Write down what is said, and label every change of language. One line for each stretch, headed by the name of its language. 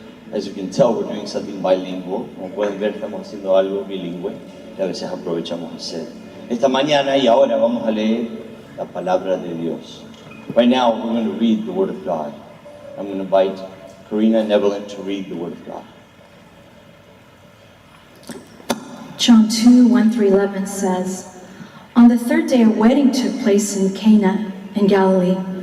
English: As you can tell, we're doing something bilingual.
Spanish: Como pueden ver, estamos haciendo algo bilingüe que a veces aprovechamos hacer. Esta mañana y ahora vamos a leer la palabra de Dios.
English: Right now, we're going to read the Word of God. I'm going to invite Karina and Evelyn to read the Word of God. John 2, 1-11 says, On the third day a wedding took place in Cana in Galilee.